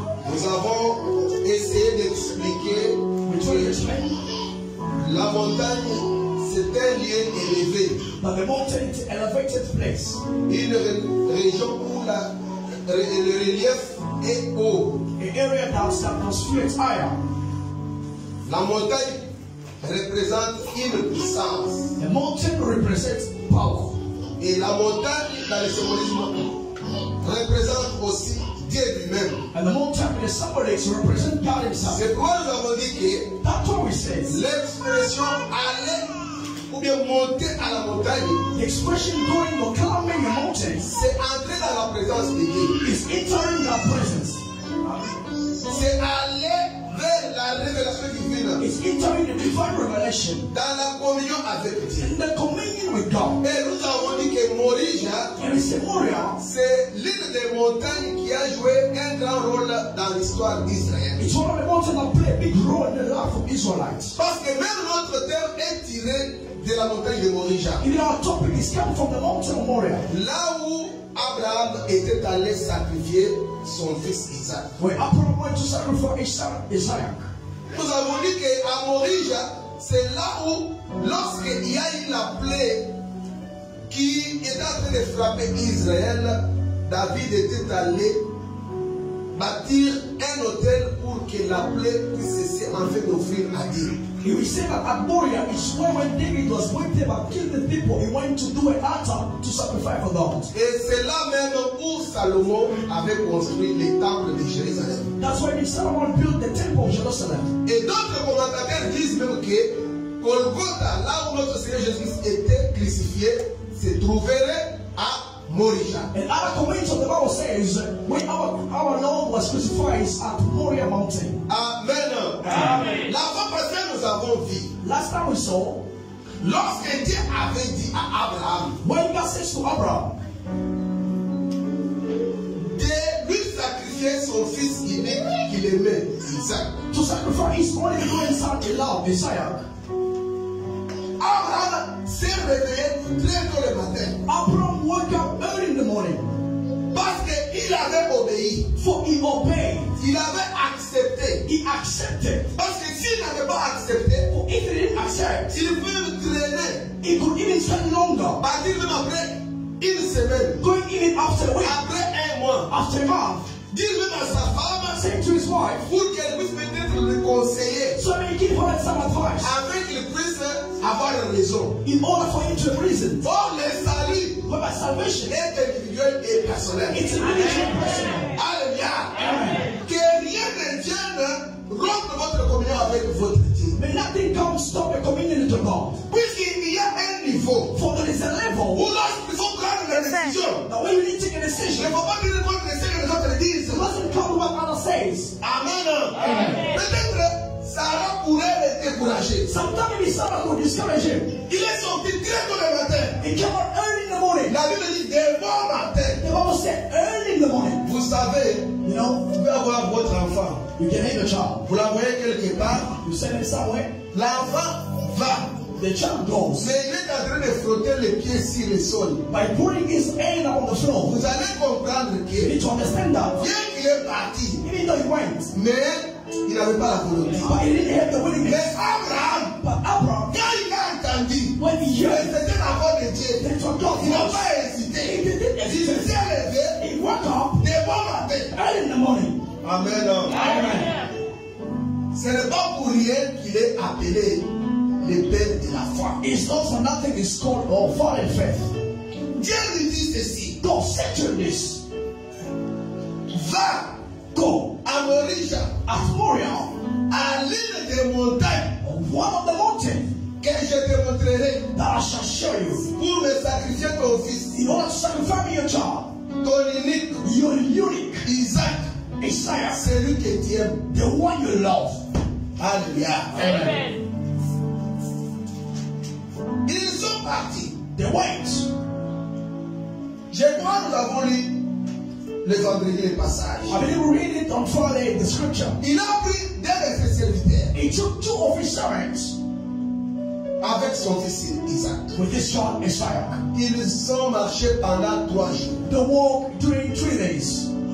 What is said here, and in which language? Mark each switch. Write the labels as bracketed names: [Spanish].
[French] Nous avons essayé d'expliquer que la montagne, c'est un lieu élevé. [English] But the mountain is an elevated place. [French] Une région où le relief est haut. [English] An area that's atmosphere is higher. [French] La montagne représente une puissance. [English] The mountain represents power. [French] Et la montagne, dans le symbolisme, représente aussi Dieu lui-même. [English] And the mountain in the symbolics represent God himself. [French] C'est pourquoi nous avons dit que [English] That's what we say. [French] l'expression aller ou bien monter à la montagne, [English] The expression going or climbing a mountain [French] c'est entrer dans la présence de Dieu. [English] is entering that presence. [French] C'est aller vers la révélation divine. [English] It's entering the divine revelation [French] Dans la communion avec Dieu. [English] in the communion with God. [French] Et nous avons dit que Morija, [English] And it's a Moriah. [French] c'est l'une des montagnes qui a joué un grand rôle dans l'histoire d'Israël. [English] It's one of the mountains that play a big role in the life of Israelites. [French] Parce que même notre terme est tiré de la montagne de Morija. [English] Even our topic is coming from the mountain of Moriah, [French] Là où Abraham était allé sacrifier son fils Isaac. [English] where Abraham went to sacrifice Isaac. [French] Nous avons dit qu'à Morija, c'est là où, lorsqu'il y a eu la plaie qui était en train de frapper Israël, David était allé bâtir un autel pour que la plaie puisse cesser en fait d'offrir à Dieu. [English] He will say that at Moriah is where when David was going there and killed the people, he went to do an altar to sacrifice for God. [French] Et c'est là même où Salomon avait construit le temple de Jérusalem. [English] That's why Solomon built the temple of Jerusalem. [French] Et d'autres commentateurs disent même que Golgotha, là où notre Seigneur Jésus était crucifié, se trouverait à Morija. [English] And other comments of the Bible says when our Lord was crucified at Moriah mountain. [French] Amen. [English] Amen. [French] La fois passée, nous avons vu, [English] Last time we saw, [French] lorsque Dieu avait dit à Abraham [English] when God says to Abraham [French] de lui sacrifier son fils unique qu'il aimait, Isaac. [English] to sacrifice his only begotten son, Isaac, [French] Abraham s'est réveillé très tôt le matin [English] Abraham woke up early in the morning, [French] parce qu'il avait obéi, [English] for he obeyed, [French] il avait accepté. [English] he accepted. [French] Parce que s'il n'avait pas accepté, [English] For if he didn't accept, [French] il peut traîner, [English] he could even spend longer, [French] partir même après une semaine, [English] going even after a week, [French] après un mois, [English] after a month, [French] dire même à sa femme [English] saying to his wife, [French] pour qu'elle puisse peut-être le conseiller, [English] so he give her some advice, [French] afin qu'il puisse avoir raison. [English] in order for him to have reason. [French] Or le salut [English] But by salvation, [French] est individuel et personnel. [English] it's an individual person. [French] Alléluia. [English] Amen. [French] Que rien ne vienne rompre votre communion avec votre Dieu. [English] May nothing come stop your communion to God. [French] Puisqu'il y a un niveau [English] For there is a level [French] où lorsqu'il faut prendre la décision, [English] that when you need to take a [French] il ne [English] decision, [French] faut pas dire votre décision que les autres disent. [English] it mustn't come what others says. [French] Amen. Peut-être Sarah pourrait le décourager. [English] Sometimes maybe someone could discourage him. [French] Il est sorti très tôt le matin. [English] He came out early in the morning. [French] La Bible dit dès bon matin. [English] The Bible said early in the morning. [French] Vous savez, [English] You know, [French] vous pouvez avoir votre enfant. [English] you can have a child. [French] Vous l'envoyez quelque part. [English] You send him somewhere. [French] L'enfant va. [English] The child goes. [French] Mais il est en train de frotter les pieds sur le sol. [English] By putting his hand on the floor, [French] Vous allez comprendre [English] you [French] que [English] need to understand that. [French] bien qu'il est parti, [English] Even though he went, [French] mais il n'avait pas la volonté. [English] but he didn't have the [French] Mais [English] willingness. [French] Abraham, [English] But Abraham, [French] quand il a entendu, [English] when he heard [French] c'était la voix de Dieu. [English] that it was God, [French] Il n'a pas hésité. [English] he didn't [French] Il [English] hesitate. [French] s'est levé [English] He woke up [French] dès bon matin. [English] early in the morning. [French] Amen. [English] Amen. [French] Ce n'est pas pour rien qu'il est appelé le père de la foi. [English] It's not for nothing it's called our father in faith. [French] Dieu lui dit ceci. [English] God said to this, [French] Va [English] go [French] à Morija, [English] at Moriah, [French] à l'île des montagnes, [English] on one of the mountains [French] que je te montrerai [English] that I shall show you, [French] pour me sacrifier ton fils, [English] in order to sacrifice me your child, [French] ton unique [English] your unique [French] Isaac, [English] Isaiah, [French] celui que tu aimes. [English] the one you love. [French] Alléluia. [English] Amen. [French] Ils sont partis. [English] They went. [French] Je crois que nous avons lu le vendredi le passage. [English] I believe we read it on Friday, the scripture. [French] Il a pris deux de ses serviteurs [English] He took two of his servants [French] avec son fils Isaac. [English] with his son Isaiah. [French] Ils ont marché pendant 3 jours. [English] They walked during 3 days.